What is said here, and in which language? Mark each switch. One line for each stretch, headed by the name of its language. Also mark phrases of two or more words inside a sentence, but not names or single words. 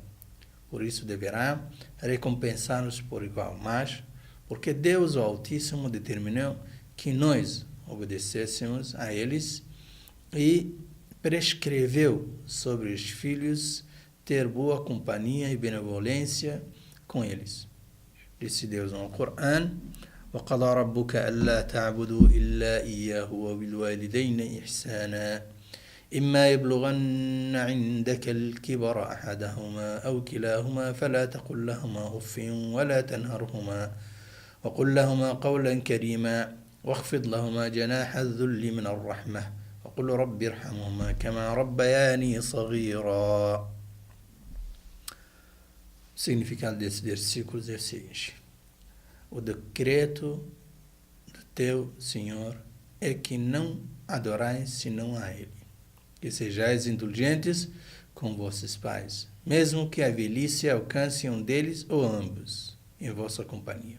Portuguese: Por isso deverá recompensá-los por igual, mas porque Deus, o Altíssimo, determinou que nós obedecêssemos a eles e prescreveu sobre os filhos ter boa companhia e benevolência com eles. Disse Deus no Corão:
Arabic: وَقَضَى رَبُّكَ أَلَّا تَعْبُدُوا إِلَّا إِيَّاهُ وَبِالْوَالِدَيْنِ إِحْسَانًا إِمَّا يَبْلُغَنَّ عِندَكَ الْكِبَرَ أَحَدَهُمَا أَوْ كِلَاهُمَا فَلَا تَقُل لَّهُمَا أُفٍّ وَلَا تَنْهَرْهُمَا وَقُل لَّهُمَا قَوْلًا كَرِيمًا واخفض لهما جناح الذل من الرحمة وقل رب ارحمهما كما ربياني صغيرا.
Portuguese: O significado desses versículos é o seguinte: o decreto do teu Senhor é que não adorais senão a Ele, que sejais indulgentes com vossos pais, mesmo que a velhice alcance um deles ou ambos, em vossa companhia.